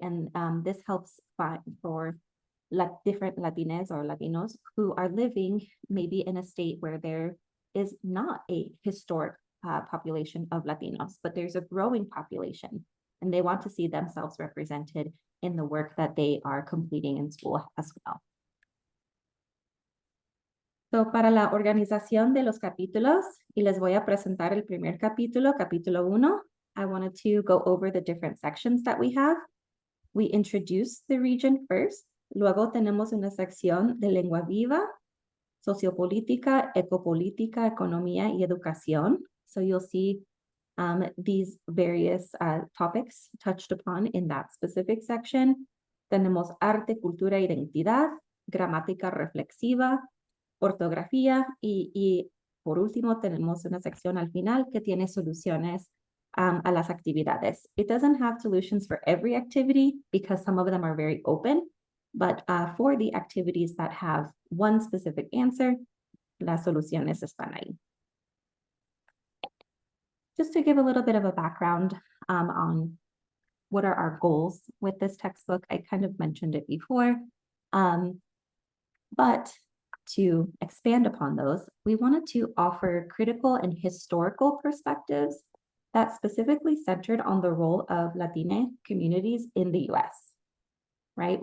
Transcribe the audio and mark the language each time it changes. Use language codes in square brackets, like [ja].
[en] And this helps for different Latinas or Latinos who are living maybe in a state where there is not a historic population of Latinos, but there's a growing population and they want to see themselves represented in the work that they are completing in school as well. [es] So para la organización de los capítulos, y les voy a presentar el primer capítulo, capítulo 1, [en] I wanted to go over the different sections that we have. we introduce the region first. [es] Luego tenemos una sección de lengua viva, sociopolítica, ecopolítica, economía y educación. [en] So you'll see these various topics touched upon in that specific section. [es] Tenemos arte, cultura, identidad, gramática reflexiva, ortografía y por último tenemos una sección al final que tiene soluciones a las actividades. [en] It doesn't have solutions for every activity because some of them are very open, but for the activities that have one specific answer, [es] las soluciones están ahí. [en] Just to give a little bit of a background on what are our goals with this textbook, I kind of mentioned it before, but to expand upon those, we wanted to offer critical and historical perspectives that specifically centered on the role of Latina communities in the US, right?